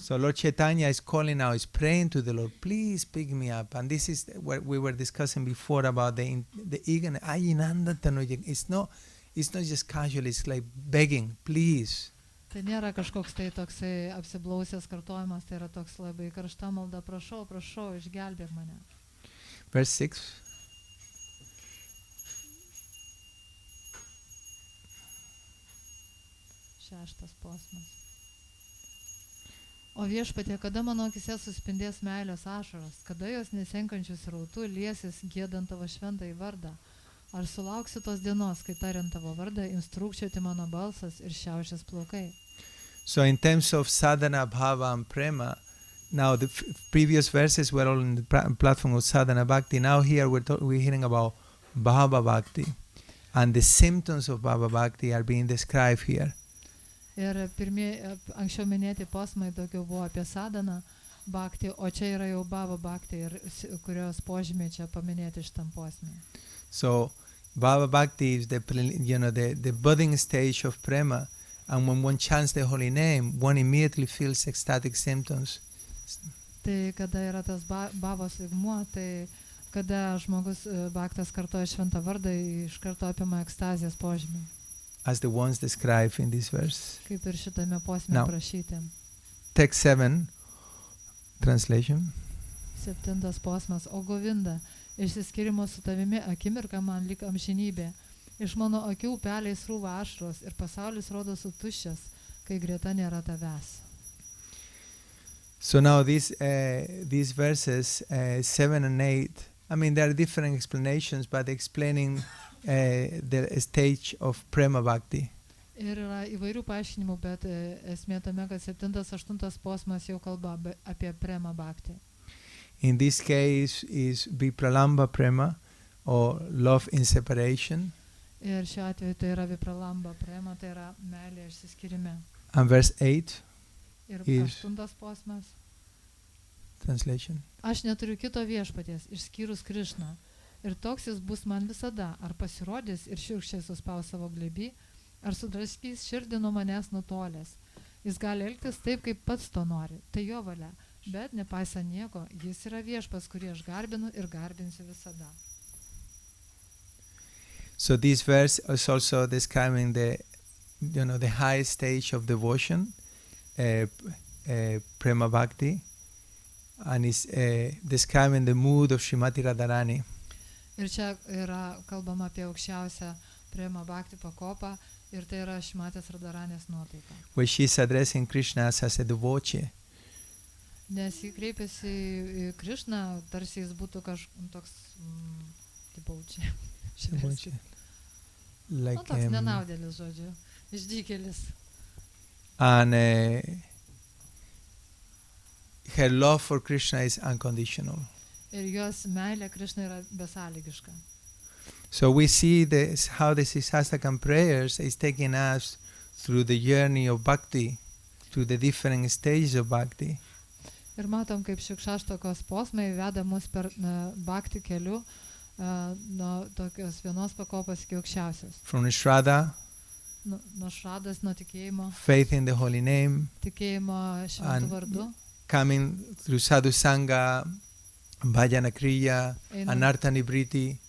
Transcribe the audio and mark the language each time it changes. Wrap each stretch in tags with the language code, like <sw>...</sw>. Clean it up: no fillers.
<en>So Lord Chaitanya is calling now, is praying to the Lord, please pick me up. And this is what we were discussing before about the eagerness. It's not just casual, it's like begging, please.</en> <lt>Tai nėra kažkoks tai toksai apsiblausęs kartojimas, tai yra toks labai karšta malda, prašau, išgelbėk mane.</lt> <en>Verse 6.</en> <lt>6 posmas. O viešpatie, kada mano akise suspindės meilės ašaros, kada jos nesenkančius rautų liesis giedant tavo šventąjį vardą? Ar sulauksiu tos dienos, kai tariant tavo vardą, instrukčioti mano balsas ir šiaušės plaukai?</lt> <en>So in terms of sadhana, bhava and prema, now the previous verses were all in the platform of sadhana bhakti. Now here we're hearing about bhava bhakti. And the symptoms of bhava bhakti are being described here.</en> <lt>Ir anksčiau minėti posmai daugiau buvo apie sadhaną bhakti, o čia yra jau bhava bhakti, ir kurios požymiai čia paminėti šitam posme.</lt> <en>So bhava bhakti is the budding stage of prema, and when one chants the holy name, one immediately feels ecstatic symptoms.</en> <lt>Tai kada yra tas bhavos lygmuo, tai kada žmogus bhaktas kartoja šventą vardą, iš karto apima ekstazijos požymiai.</lt> <en>As the ones described in this verse.</en> <lt>Kaip ir šitame posme</lt> <en>Now,</en> <lt>prašyti.</lt> <en>Text 7, translation.</en> <lt>7 posmas. O Govinda, išsiskirimo su tavimi akimirka man lyg amžinybė. Iš mano akių upeliais srūva ašaros ir pasaulis rodosi tuščias, kai greta nėra tavęs.</lt> <en>So now these verses 7 and 8, I mean there are different explanations, but explaining the stage of prema bhakti.</en> <lt>Ir yra įvairių paaiškinimų, bet esmė tame, kad 7-8 posmas jau kalba apie prema bhakti.</lt> <en>In this case is vipralamba prema, or love in separation.</en> <lt>Ir šiuo atveju tai yra vipralamba prema, tai yra meilė išsiskirime.</lt> <en>And verse 8</en> <lt>Ir</lt> <en>is</en> <lt>8 posmas.</lt> <en>translation.</en> <lt>Aš neturiu kito viešpaties, išskyrus Krišną. Ir toks jis bus man visada, ar pasirodys ir šiurkščiai suspaus savo glėbį, ar sudraskys širdį nuo manęs nutolęs. Jis gali elgtis taip, kaip pats to nori, tai jo valia, bet nepaisant nieko, jis yra viešpas, kurį aš garbinu ir garbinsiu visada.</lt> <en>So this verse is also describing the high stage of devotion, prema bhakti, and is describing the mood of Srimati Radharani.</en> <lt>Ir čia yra kalbama apie aukščiausią prema bhakti pakopą, ir tai yra Šrimatės Radharanės nuotaika.</lt> <en>Where she is addressing Krishna as a devotee.</en> <lt>Nes jį kreipiasi į Krišną, tarsi jis būtų toks devotee.</lt> <en>Like,</en> <lt>Toks nenaudėlis, žodžiu, išdykėlis.</lt> <en>And her love for Krishna is unconditional.</en> <lt>Ir jos meilė Krišnai yra besąlygiška.</lt> <en>So we see how the Sisastakam prayers is taking us through the journey of bhakti, through the different stages of bhakti.</en> <lt>Ir matom, kaip Šikšaštokos posmai veda mus per bhakti keliu nuo tokios vienos pakopos iki aukščiausios.</lt> <en>From Shraddha,</en> <lt>Nuo šradas, nuo tikėjimo,</lt> <en>faith in the holy name,</en> <lt>tikėjimo šventų vardu,</lt> <en>coming through sadhu sangha, bhajana kriya, anartha nibriti,</en>